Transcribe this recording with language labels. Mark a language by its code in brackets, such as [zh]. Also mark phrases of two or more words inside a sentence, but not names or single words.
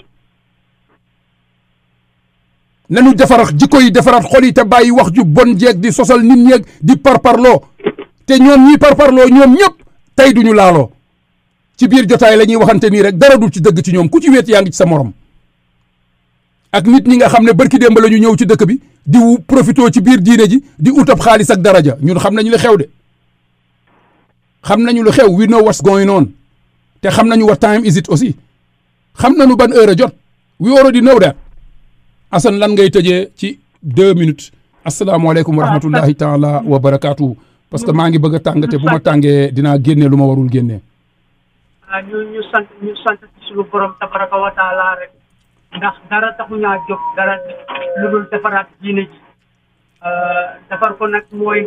[wo] nanu defaraat jikko yi defaraat xol yi te bàyyi wax ju bon jeeg di sosal nit ñeeg di parparloo te ñoom ñii parparloo ñoom ñëpp tey duñu laaloo ci biir jotaay la ñuy waxante nii rek dara du ci dëgg ci ñoom ku ci wéet yaa ngi ci sa morom ak nit ñi nga xam ne barki démb la ñu ñëw ci dëkk bi di profité ci biir diine ji di utab xaalis ak daraja ñun xam nañu li xew de xam nañu lu xew [en] we know what's going on [wo] te xam nañu [en] what time is it [wo] aussi xam nañu ban heure a jot [en] we already know that [wo] Assane lan ngay tëjee ci 2 minutes [ar] السلام عليكم ورحمة الله تعالى وبركاته [fr] parce que [wo] maa ngi bëgg a tàng te bu ma tàngee dinaa génne lu ma warul génne. ñu sant ci suñu borom [ar] تبارك وتعالى [wo] rek ndax dara taxu ñaa jóg dara lu dul defaraat diine ji defar ko nag mooy